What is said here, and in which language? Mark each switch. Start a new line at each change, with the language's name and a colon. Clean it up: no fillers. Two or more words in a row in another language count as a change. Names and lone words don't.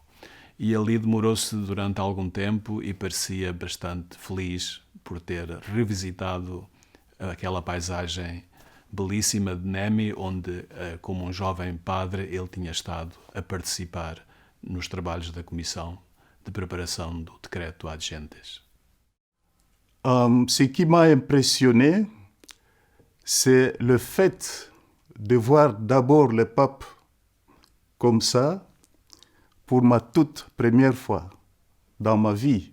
Portuguese: E ali demorou-se durante algum tempo e parecia bastante feliz por ter revisitado aquela paisagem belíssima de NEMI, onde, como um jovem padre, ele tinha estado a participar nos trabalhos da Comissão de
French: préparation du décret
Latin: ad gentes.
French: Ce qui m'a impressionné, c'est le fait de voir d'abord le pape comme ça pour ma toute première fois dans ma vie.